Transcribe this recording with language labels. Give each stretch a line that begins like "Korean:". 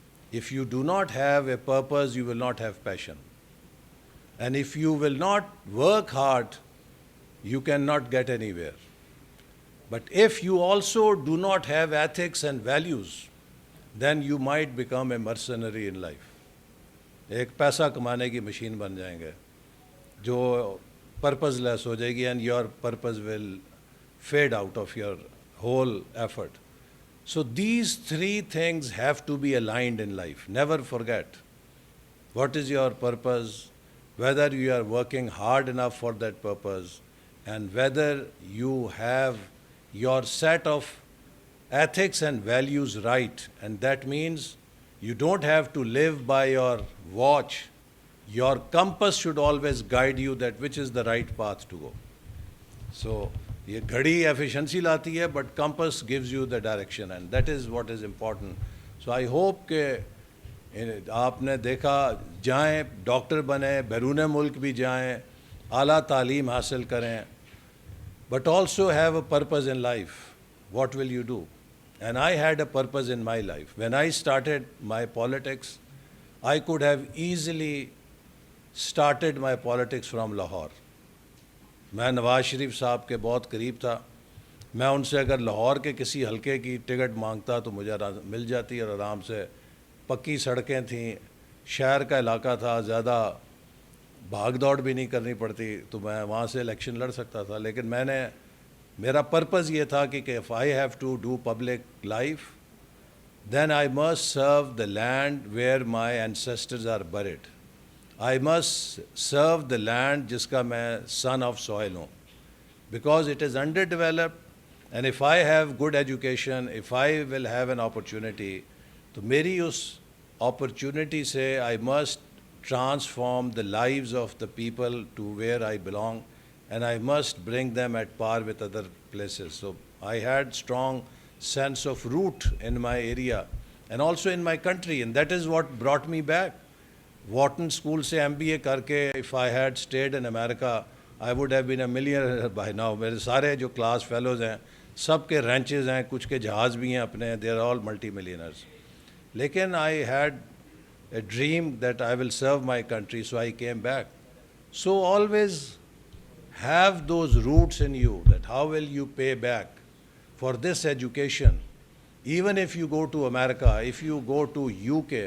English: If you do not have a purpose, you will not have passion. And if you will not work hard, you cannot get anywhere. But if you also do not have ethics and values, then you might become a mercenary in life.
Urdu: ایک پیسہ کمانے کی machine بن جائیں گے جو purpose لیس ہو جائے گی,
English: and your purpose will fade out of your whole effort. So these three things have to be aligned in life. Never forget what is your purpose, whether you are working hard enough for that purpose, and whether you have your set of ethics and values right. And that means you don't have to live by your watch. Your compass should always guide you that which is the right path to go. So
Urdu: یہ گھڑی efficiency لاتی ہے,
English: but compass gives you the direction, and that is what is important. So I hope
Urdu: کہ آپ نے دیکھا, جائیں doctor بنیں, بیرون ملک بھی جائیں, اعلیٰ تعلیم حاصل کریں,
English: but also have a purpose in life. What will you do? And I had a purpose in my life. When I started my politics, I could have easily started my politics from Lahore.
Urdu: میں نواز شریف صاحب کے بہت قریب تھا. میں ان سے اگر لاہور کے کسی حلقے کی ٹکٹ مانگتا تو مجھے مل جاتی, اور آرام سے پکی سڑکیں تھیں, شہر کا علاقہ تھا, زیادہ بھاگ دوڑ بھی نہیں کرنی پڑتی, تو میں وہاں سے الیکشن لڑ سکتا تھا. لیکن میرا پرپز یہ تھا کہ
English: if I have to do public life, then I must serve the land where my ancestors are buried. I must serve the land
Urdu: جس کا میں
English: son of soil ہوں, because it is underdeveloped And if I have good education, if I will have an opportunity,
Urdu: تو میری اس
English: opportunity سے I must transform the lives of the people to where I belong, and I must bring them at par with other places. So I had strong sense of root in my area and also in my country, and that is what brought me back. Wharton School سے MBA
Urdu: کر کے
English: if I had stayed in America, I would have been a millionaire by now.
Urdu: میرے سارے جو class fellows ہیں سب کے رینچز ہیں, کچھ کے جہاز بھی ہیں اپنے,
English: they are all multi millionaires. لیکن I had a dream that I will serve my country, so I came back. So always have those roots in you, that how will you pay back for this education, even if you go to America, if you go to UK.